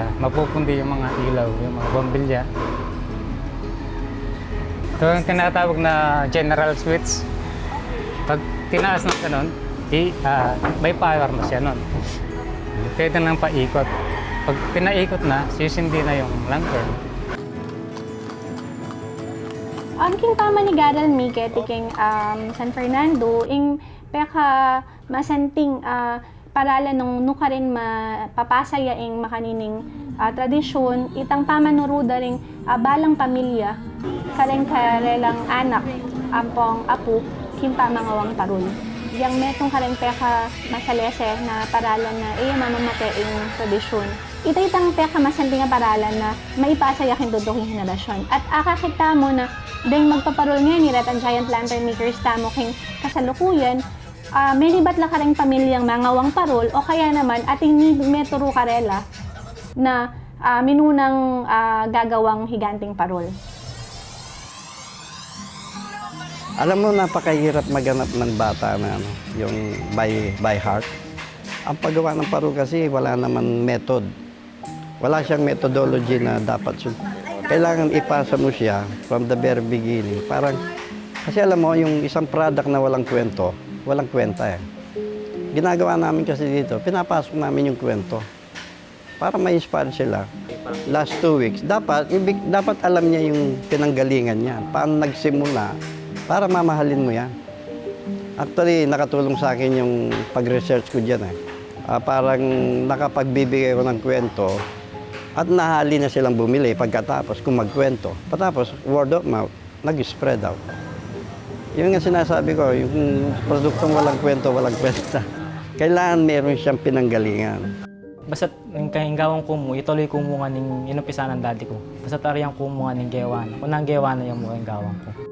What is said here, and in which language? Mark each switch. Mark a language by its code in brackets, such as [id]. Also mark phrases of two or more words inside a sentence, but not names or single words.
[tl] Mapupundi yung mga ilaw, yung mga bombilya. Ito yung tinatawag na [en] general switch. [tl] Pag tinaas ng ganun, may power na siya nun. Pwede nang paikot. Pag pinaikot na, sisindi na yung lantern. [pam] Ang king pama ni Garal mi king San Fernando, ing peka masanting paralan nung nukarin mapapasaya ing makanining tradisyon, itang pamanuruda ring balang pamilya, karelang anak, ampong apu, kimpa mangawang parul. Yang metong kareng peka masalese na paralan na mamamate ing tradisyon. Itang peka masanting nga paralan na maipasaya kin dudong henerasyon. At akakita mo na dahil magpaparol nga ni Red and Giant Lantern Makers tamo king kasalukuyan, may libat la kareng pamilyang mangawang parol o kaya naman ating ni meturo karela na minunang gagawang higanting parol. [tl] Alam mo, napakahirap maganap ng bata na yung [en] by heart. [tl] Ang paggawa ng parol kasi wala naman method. Wala siyang methodology na dapat. Kailangan ipasa mo siya [en] from the very beginning. [tl] Parang, kasi alam mo, yung isang product na walang kwento, walang kwenta eh. Ginagawa namin kasi dito, pinapasok namin yung kwento. Para ma-inspire sila. [en] Last 2 weeks, [tl] dapat alam niya yung pinanggalingan niya. Paano nagsimula, para mamahalin mo yan. Actually, nakatulong sa akin yung pag-research ko dyan eh. Parang nakapagbibigay ko ng kwento at nahali na silang bumili pagkatapos kung magkwento. Patapos, [en] word of mouth, [tl] nag-spread out. Yun nga sinasabi ko, yung produktong walang kwento, walang kwenta. Kailangan meron siyang pinanggalingan. [pam] Basta't yung kahinggawan ko mo, ituloy ko mo nga ning inumpisa ng daddy ko. Basta't ariyang ko mo nga ning gewana. Kung nang gewana yung mga hinggawang ko.